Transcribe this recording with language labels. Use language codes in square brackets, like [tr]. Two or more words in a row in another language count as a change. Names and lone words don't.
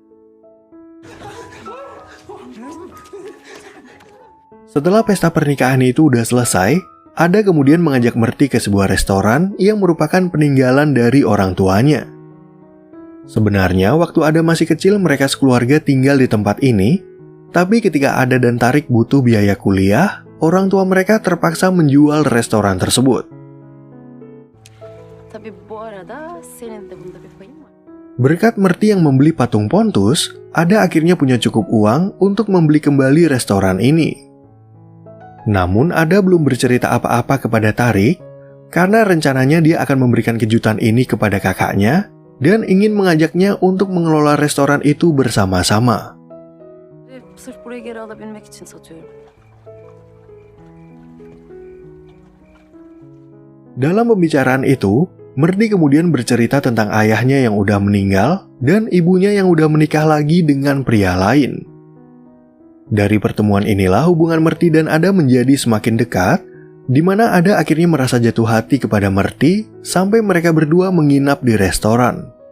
[id] Setelah pesta pernikahan itu udah selesai, Ada kemudian mengajak Merti ke sebuah restoran yang merupakan peninggalan dari orang tuanya. Sebenarnya waktu Ada masih kecil mereka sekeluarga tinggal di tempat ini, tapi ketika Ada dan Tarik butuh biaya kuliah, orang tua mereka terpaksa menjual restoran tersebut. [tr] Tabii bu arada senin de bunda bir payın var. [id] Berkat Merti yang membeli patung Pontus, Ada akhirnya punya cukup uang untuk membeli kembali restoran ini. Namun Ada belum bercerita apa-apa kepada Tarik, karena rencananya dia akan memberikan kejutan ini kepada kakaknya, dan ingin mengajaknya untuk mengelola restoran itu bersama-sama. [tr] Sırf burayı geri alabilmek için satıyorum. [id] Dalam pembicaraan itu, Merti kemudian bercerita tentang ayahnya yang udah meninggal dan ibunya yang udah menikah lagi dengan pria lain. Dari pertemuan inilah hubungan Merti dan Ada menjadi semakin dekat, di mana Ada akhirnya merasa jatuh hati kepada Merti sampai mereka berdua menginap di restoran.